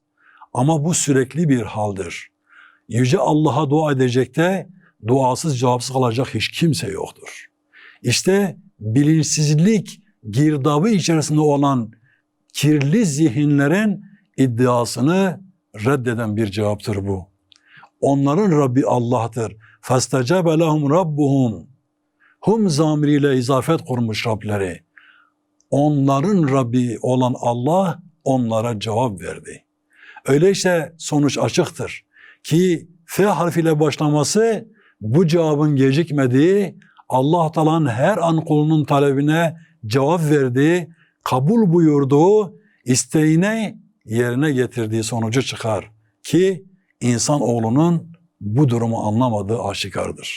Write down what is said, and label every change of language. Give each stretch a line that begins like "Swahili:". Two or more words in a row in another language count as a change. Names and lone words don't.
Turkish: Ama bu sürekli bir haldir. Yüce Allah'a dua edecek de duasız cevapsız kalacak hiç kimse yoktur. İşte bilinçsizlik girdabı içerisinde olan kirli zihinlerin iddiasını reddeden bir cevaptır bu. Onların Rabbi Allah'tır.
Arabic: فَاسْتَجَابَ لَهُمْ رَبُّهُمْ.
Turkish: Hum zamiriyle izafet kurmuş Rableri. Onların Rabbi olan Allah onlara cevap verdi. Öyleyse sonuç açıktır ki F harfiyle başlaması bu cevabın gecikmediği, Allah Teala'nın her an kulunun talebine cevap verdiği, kabul buyurduğu, isteğine yerine getirdiği sonucu çıkar ki insanoğlunun bu durumu anlamadığı aşikardır.